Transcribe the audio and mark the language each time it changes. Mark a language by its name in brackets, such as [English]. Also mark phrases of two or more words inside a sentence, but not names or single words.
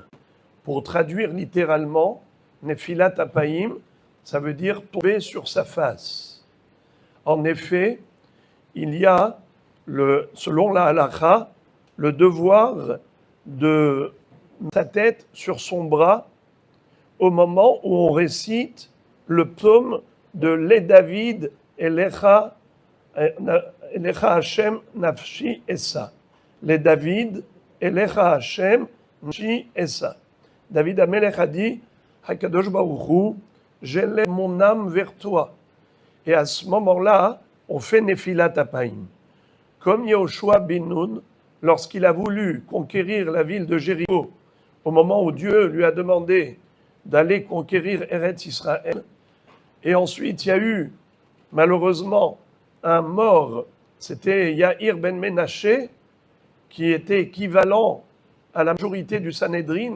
[French] Pour traduire littéralement, [Hebrew] נפילת אפיים, [French] ça veut dire tomber sur sa face. En effet, il y a, selon la halakha, le devoir de sa tête sur son bras au moment où on récite le psaume de [Hebrew] לדוד אליך השם נפשי אשא. לדוד אליך השם נפשי אשא. [French] David Amelech a dit [Hebrew] הקדוש ברוך הוא, [French] j'élève mon âme vers toi. Et à ce moment-là, on fait [Hebrew] נפילת אפיים. [French] Comme Yehoshua bin Nun, lorsqu'il a voulu conquérir la ville de Jéricho, au moment où Dieu lui a demandé d'aller conquérir Eretz Israël, et ensuite il y a eu malheureusement un mort, c'était Yair ben Menaché, qui était équivalent à la majorité du Sanhédrin.